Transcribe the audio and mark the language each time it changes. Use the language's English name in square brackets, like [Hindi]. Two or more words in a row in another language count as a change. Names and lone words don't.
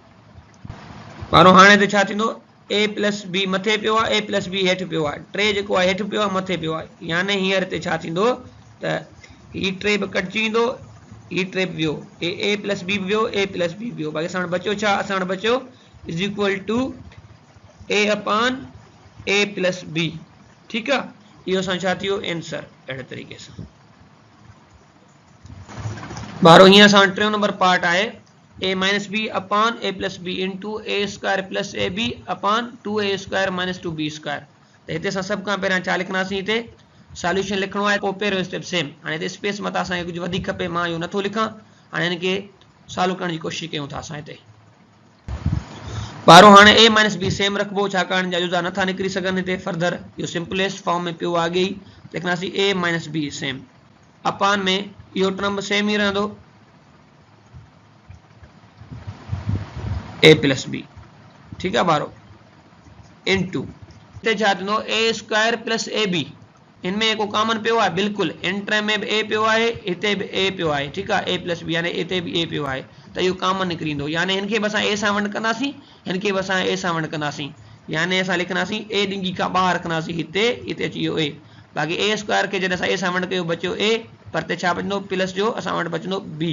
[Sindhi] पहिरों हाणे हिते छा थींदो, [English] a plus b [Sindhi] मथे पियो आहे, [English] a plus b [Sindhi] हेठि पियो आहे, 3 जेको आहे हेठि पियो आहे मथे पियो आहे, यानी हींअर हिते छा थींदो त ही 3 बि कटिजी वेंदो, ही 3 बि वियो, [English] a plus b [Sindhi] वियो, [English] a plus b [Sindhi] वियो, बाक़ी असां वटि बचियो छा, असां वटि बचियो [English] is equal to a [Sindhi] अपान [English] a plus b, [Sindhi] ठीकु आहे। इहो असां छा थियो आंसर, अहिड़े तरीक़े सां। बारो हीअं असां वटि 3 नंबर पार्ट आहे [English] a minus b [Sindhi] अपान [English] a plus b into a square plus ab [Sindhi] अपान [English] 2a square minus 2b square. [Sindhi] त हिते असां सभु खां पहिरियां छा लिखंदासीं, हिते सॉल्यूशन लिखणो आहे, पोइ पहिरियों [English] step same. [Sindhi] हाणे हिते स्पेस मथां असांखे कुझु वधीक खपे, मां इहो नथो लिखां। हाणे हिनखे सॉल्व करण जी कोशिशि कयूं था असां हिते। बारो हाणे [English] a minus b same [Sindhi] रखिबो, छाकाणि जा जुज़ा नथा निकिरी सघनि हिते फर्दर, इहो [English] simplest form [Sindhi] में पियो आहे अॻे ई। लिखंदासीं [English] a minus b same [Sindhi] अपान में इहो [English] term same [Sindhi] ई रहंदो [English] a plus b, [Sindhi] ठीकु आहे बारो, इंटू हिते छा थींदो [English] a square plus ab, [Sindhi] इनमें को कॉमन पियो आहे बिल्कुलु, इन टर्म में बि a पियो आहे, हिते बि a पियो आहे, ठीकु आहे, [English] a plus b [Sindhi] यानी हिते बि a पियो आहे, त इहो कॉमन निकिरी ईंदो, यानी हिनखे बि असां a सां वंड कंदासीं, हिनखे बि असां a सां वंड कंदासीं, यानी असां लिखंदासीं a ॾिंगी खां ॿाहिरि रखंदासीं, हिते अची वियो a, बाक़ी [English] a square [Sindhi] खे जॾहिं असां a सां वंड कयो बचियो a, पर हिते छा बचंदो प्लस जो असां वटि बचंदो b।